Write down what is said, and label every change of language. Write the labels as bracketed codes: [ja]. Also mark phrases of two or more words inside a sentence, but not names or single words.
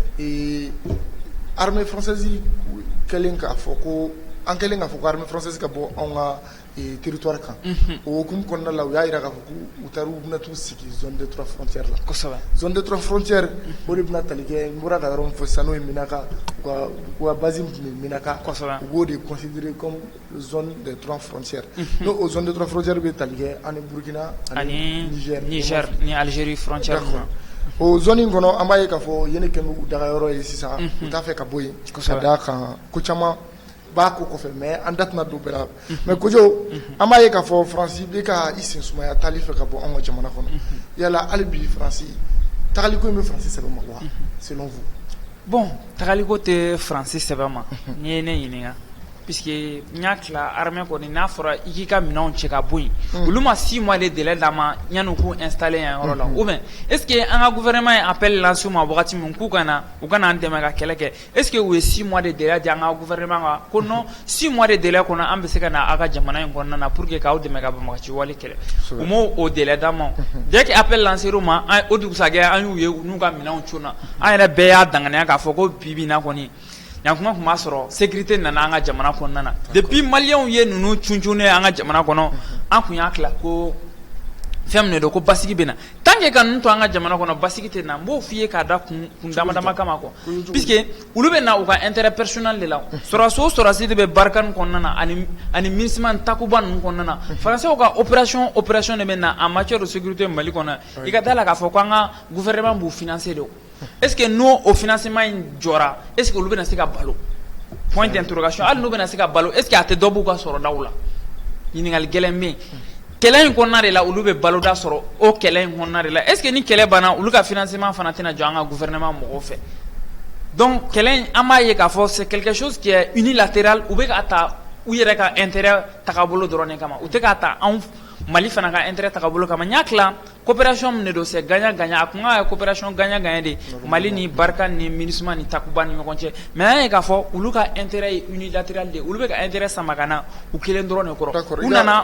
[fr] armée française [bm] kɛlen k'a fɔ ko an kɛlen k'a fɔ ko [fr] armée française [bm] ka bɔ anw ka territoire kan o hukumu kɔnɔna la u y'a jira k'a fɔ k'u taara u bɛna t'u sigi [fr] zone de trois frontières [bm] la kosɛbɛ [fr] zone de trois frontières [bm] o de bɛna tali kɛ n bɔra ka yɔrɔ min fɔ sisan n'o ye Minaka u ka base min tun bɛ Minaka kosɛbɛ u b'o de [fr] considérer comme zone de trois frontières [bm] n'o o [fr] zone de trois frontières [bm] bɛ tali kɛ ani Burkina ani Niger ni Algérie frontière o zone in kɔnɔ an b'a ye k'a fɔ yen de kɛlen bɛ u daga yɔrɔ ye sisan u t'a fɛ ka bɔ yen ka d'a kan ko caman b'a ko kɔfɛ mais an da tɛna don bɛɛ la mais Kojo an b'a ye k'a fɔ Faransi bɛ ka i sen sumaya taali fɛ ka bɔ anw ka jamana kɔnɔ yala hali bi Faransi tagaliko in bɛ Faransi sɛbɛn ma wa [fr] selon vous [bm] bon tagaliko tɛ Faransi sɛbɛn ma n'i ye ne ɲininka puisque n y'a tila armée kɔni n'a fɔra i k'i ka minɛnw cɛ ka bɔ yen olu ma 6 [fr] mois de délai [bm] d'a ma yanni u k'u installer yan yɔrɔ la [fr] ou bien est-ce que [bm] an ka gouvernement ye [fr] appel lancé [bm] u ma wagati min k'u ka na u ka na an dɛmɛ ka kɛlɛ kɛ [fr] est-ce que [bm] u ye 6 [fr] mois de délai [bm] di an ka gouvernement ma ko non 6 [fr] mois de délai [bm] kɔnɔ an bɛ se ka na aw ka jamana in kɔnɔna na [fr] pour que [bm] k'aw dɛmɛ ka banbagaci wale kɛlɛ u m'o o délai d'a ma [fr] dès que appel lancé [bm] u ma o dugusajɛ an y'u ye u n'u ka minɛnw cunna an yɛrɛ bɛɛ y'a danganiya k'a fɔ ko bi bi in na kɔni yankuma tun b'a sɔrɔ sécurité nana an ka jamana kɔnɔna na depuis maliyɛnw ye ninnu cuncunnen an ka jamana kɔnɔ an kun y'a tila ko fɛn min de don ko basigi bɛ na [fr] tant que [bm] ka ninnu to an ka jamana kɔnɔ basigi tɛ na n b'o f'i ye k'a da kun dama dama kama [fr] quoi puisque [bm] olu bɛ na u ka [fr] intérêt personnel de la [bm] sɔrɔdasi o sɔrɔdasi de bɛ Barkhane kɔnɔna na ani MINUSMA Takuba ninnu kɔnɔna na Français ka opération de bɛ na [fr] en matière de sécurité [bm] Mali kɔnɔ i ka da la k'a fɔ ko an ka gouvernement b'u financer de [fr] est-ce que [bm] n'o o financement in jɔra [fr] est-ce que [bm] olu bɛna se ka balo [fr] point d'interrogation [bm] hali n'u bɛna se ka balo [fr] est-ce que [bm] a tɛ dɔ b'u ka sɔrɔdaw la ɲininkali gɛlɛn bɛ yen kɛlɛ in kɔnɔna de la olu bɛ baloda sɔrɔ o kɛlɛ in kɔnɔna de la [fr] est ce que [bm] ni kɛlɛ banna olu ka financement fana tɛna jɔ an ka gouvernement mɔgɔw fɛ donc kɛlɛ in an b'a ye k'a fɔ [fr] c'est quelque chose qui est unilatéral [bm] u bɛ ka ta u yɛrɛ ka intérêt tagabolo dɔrɔn de kama u tɛ k'a ta anw Mali fana ka intérêt tagabolo kama n y'a tila coopération min de don [fr] c'est gagnant gagnant [bm] a kun ka [fr] coopération gagnant gagnant [bm] de Mali ni Barkhane ni MINUSMA ni Takuba ni ɲɔgɔn cɛ mais an ye k'a fɔ olu ka intérêt ye unilatéral de olu bɛ ka intérêt sama ka na u kelen dɔrɔn de kɔrɔ u nana